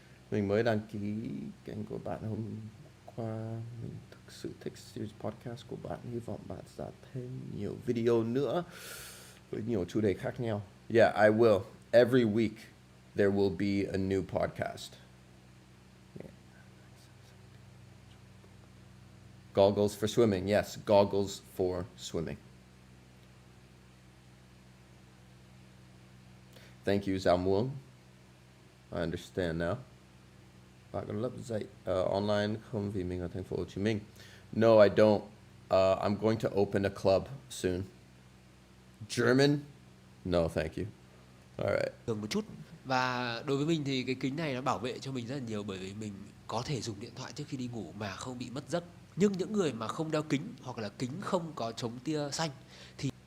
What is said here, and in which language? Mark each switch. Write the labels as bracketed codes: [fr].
[vi] Mình mới đăng ký kênh của bạn hôm qua. Mình thực sự thích series podcast của bạn. Hy vọng bạn ra thêm nhiều video nữa với nhiều chủ đề khác nhau. [en] Yeah, I will. Every week there will be a new podcast. Yeah. Goggles for swimming. Yes, goggles for swimming. Thank you, Giao Muông. I understand now. [vi] Bạn có lớp dạy online không vì mình ở thành phố Hồ Chí Minh? [en] No, I don't. I'm going to open a club soon. German? No, thank you. All right. [vi] Thường một chút Và đối với mình thì cái kính này nó bảo vệ cho mình rất là nhiều, bởi vì mình có thể dùng điện thoại trước khi đi ngủ mà không bị mất giấc. Nhưng những người mà không đeo kính hoặc là kính không có chống tia xanh thì